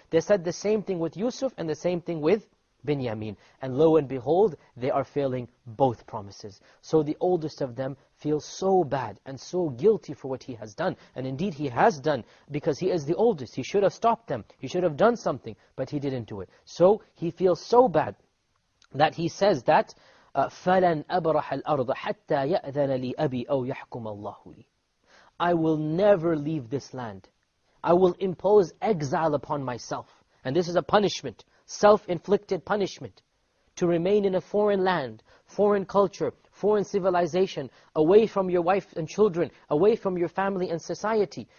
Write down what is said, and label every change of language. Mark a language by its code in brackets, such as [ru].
[en] They said the same thing with Yusuf and the same thing with Binyamin. And lo and behold, they are failing both promises. So the oldest of them feels so bad and so guilty for what he has done. And indeed he has done, because he is the oldest. He should have stopped them. He should have done something, but he didn't do it. So he feels so bad that he says that, [ar] فَلَنْ أَبْرَحَ الْأَرْضَ حَتَّى يَأْذَنَ لِي أَبِي أَوْ يَحْكُمَ اللَّهُ لِي. [en] I will never leave this land. I will impose exile upon myself. And this is a punishment, self-inflicted punishment, to remain in a foreign land, foreign culture, foreign civilization, away from your wife and children, away from your family and society.